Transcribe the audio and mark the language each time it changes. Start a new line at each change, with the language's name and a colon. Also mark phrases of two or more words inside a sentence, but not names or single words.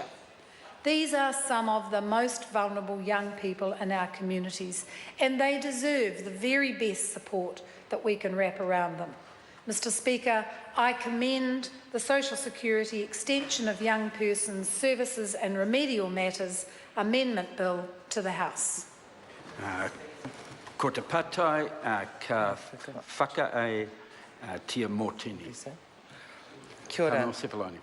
English: These are some of the most vulnerable young people in our communities, and they deserve the very best support that we can wrap around them. Mr. Speaker, I commend the Social Security Extension of Young Persons Services and Remedial Matters Amendment Bill to the House.
Māori: Ko te patai ka whaka ai tia mōtini. Kia ora.